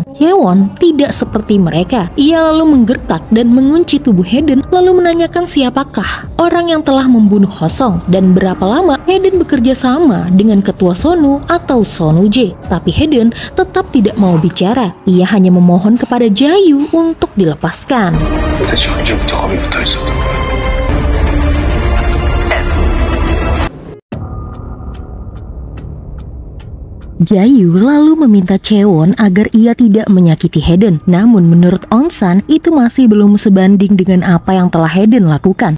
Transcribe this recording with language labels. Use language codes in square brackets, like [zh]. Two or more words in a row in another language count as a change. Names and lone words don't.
[id] Chaewon tidak seperti mereka. Ia lalu menggertak dan mengunci tubuh Haeden lalu menanyakan siapakah orang yang telah membunuh Hosong dan berapa lama Haeden bekerja sama dengan Ketua Sonu atau Sonu J. Tapi Haeden tetap tidak mau bicara. Ia hanya memohon kepada Jayu untuk dilepaskan. [ko] 대체 언제부터 검이 붙어 있었던 거야? [id] Jayu lalu meminta Chaewon agar ia tidak menyakiti Haeden. Namun menurut Onsan, itu masih belum sebanding dengan apa yang telah Haeden lakukan.